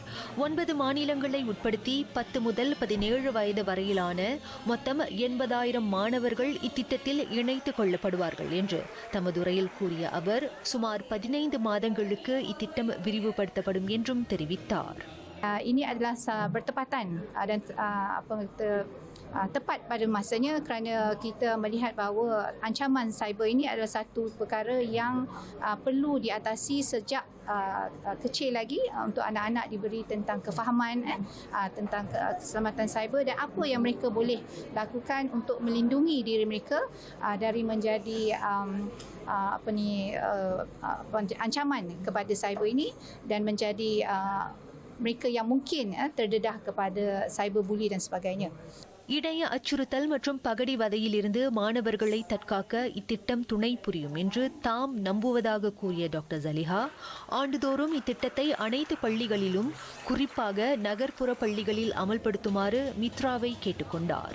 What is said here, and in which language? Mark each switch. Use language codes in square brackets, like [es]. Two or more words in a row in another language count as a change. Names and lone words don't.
[ta] 9 மாநிலங்களை உட்படுத்தி 10 முதல் 17 வயது வரையிலான மொத்தம் 80,000 மாணவர்கள் இத்திட்டத்தில் இணைத்துக் கொள்ளப்படுவார்கள் என்று தமது உரையில் கூறிய அவர் சுமார் 15 மாதங்களுக்கு இத்திட்டம் விரிவுபடுத்தப்படும் என்றும் தெரிவித்தார். [ms] Ini adalah bertepatan dan tepat pada masanya kerana kita melihat bahawa ancaman cyber ini adalah satu perkara yang perlu diatasi sejak kecil lagi untuk anak-anak diberi tentang kefahaman tentang keselamatan cyber dan apa yang mereka boleh lakukan untuk melindungi diri mereka dari menjadi ancaman kepada cyber ini dan menjadi mereka yang mungkin terdedah kepada cyberbully dan sebagainya. [ta] இணைய அச்சுறுத்தல் மற்றும் பகடிவதையில் இருந்து மாணவர்களை தற்காக்க இத்திட்டம் துணை புரியும் என்று தாம் நம்புவதாக கூறிய டாக்டர் ஜலிஹா ஆண்டுதோறும் இத்திட்டத்தை அனைத்து பள்ளிகளிலும் குறிப்பாக நகர்ப்புற பள்ளிகளில் அமல்படுத்துமாறு மித்ராவை கேட்டுக்கொண்டார்.